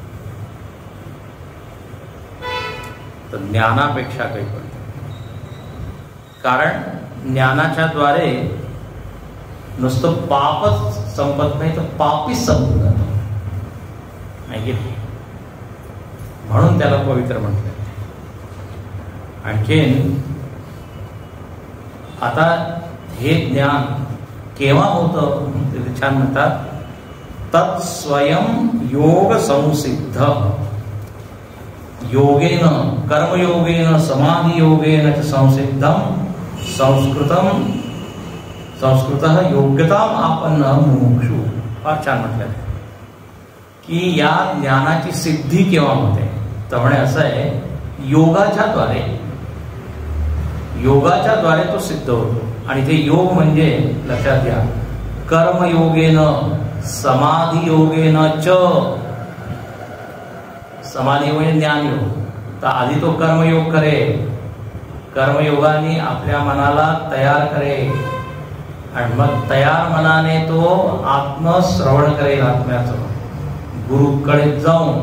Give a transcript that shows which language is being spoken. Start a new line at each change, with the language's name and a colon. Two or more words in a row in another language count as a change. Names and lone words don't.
Marathi: तर ज्ञानापेक्षा काही पडतं, कारण ज्ञानाच्या द्वारे नुसतं पापच संपत नाही तर पापीच संपून जातो. म्हणून त्याला पवित्र म्हटलं. आणखीन आता हे ज्ञान केव्हा होतं ते छान म्हणतात,
Sanskrit: तत्स्वयं योग संसिद्ध. योगेन, कर्मयोगेन, समाधियोगेन च संसिद्धं संस्कृतः योग्यताम आपन्न मुमुक्षु.
Marathi: फार छान म्हटलं की या ज्ञानाची सिद्धी केव्हा होते तर म्हणे असं आहे, योगाच्या द्वारे तो सिद्ध होतो. आणि ते योग म्हणजे लक्षात घ्या,
Sanskrit: कर्मयोगेन, समाधियोगेन च.
Marathi: समाधी म्हणजे ज्ञानयोग. तर आधी तो कर्मयोग करेल, कर्मयोगाने आपल्या मनाला तयार करेल आणि मग तयार मनाने तो आत्मश्रवण करेल, आत्म्याचं गुरुकडे जाऊन.